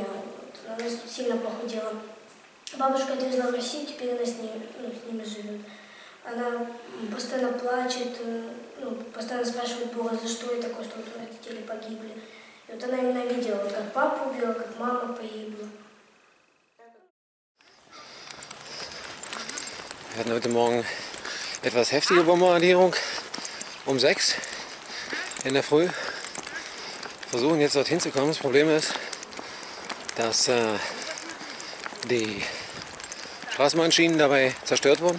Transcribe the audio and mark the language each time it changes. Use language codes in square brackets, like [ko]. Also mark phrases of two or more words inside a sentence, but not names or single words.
[ru] Вот, она сильно похудела. Бабушка отвезла в Россию, теперь она с ними живет. Она постоянно плачет, постоянно спрашивает Бога, за что это такое, что вот родители погибли. И вот она именно видела, вот как папу убила, как мама погибла. [de] Wir hatten heute Morgen etwas heftige Bombardierung um 6 in der Früh. Versuchen jetzt dorthin zu kommen. Das Problem ist, dass die Straßenbahnschienen dabei zerstört wurden.